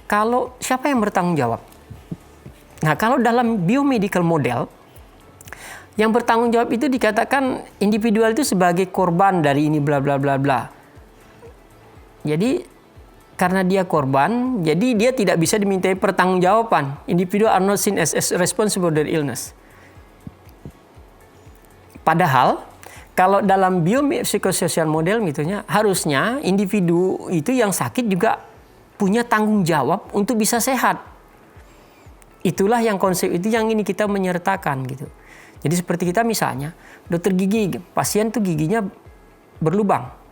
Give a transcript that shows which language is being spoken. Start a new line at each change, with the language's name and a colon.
Indonesian: Kalau siapa yang bertanggung jawab? Nah, kalau dalam biomedical model, yang bertanggung jawab itu dikatakan individual itu sebagai korban dari ini bla bla bla bla. Jadi karena dia korban, jadi dia tidak bisa dimintai pertanggungjawaban.
English: Individual are not seen as responsible for their illness.
Indonesian: Padahal kalau dalam biopsychosocial model mitunya, harusnya individu itu yang sakit juga punya tanggung jawab untuk bisa sehat. Itulah yang konsep itu yang ini kita menyertakan gitu. Jadi seperti kita misalnya, dokter gigi, pasien tuh giginya berlubang.